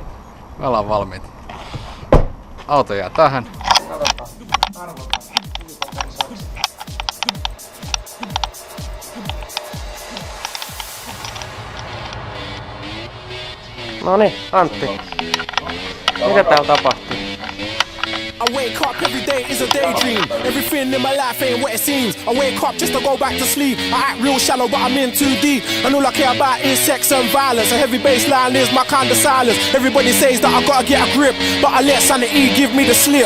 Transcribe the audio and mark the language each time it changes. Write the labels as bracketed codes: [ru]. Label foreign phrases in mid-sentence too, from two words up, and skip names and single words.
[fi] Me ollaan valmiit. Auto jää tähän. Katsotaan. Arvotaan. Noniin, Antti. Mitä täällä tapahtuu? [en] I wake up every day is a daydream. Everything in my life ain't what it seems. I wake up just to go back to sleep. I act real shallow, but I'm in too deep. And all I care about is sex and violence. A heavy bassline is my kind of silence. Everybody says that I gotta get a grip, but I let sanity give me the slip.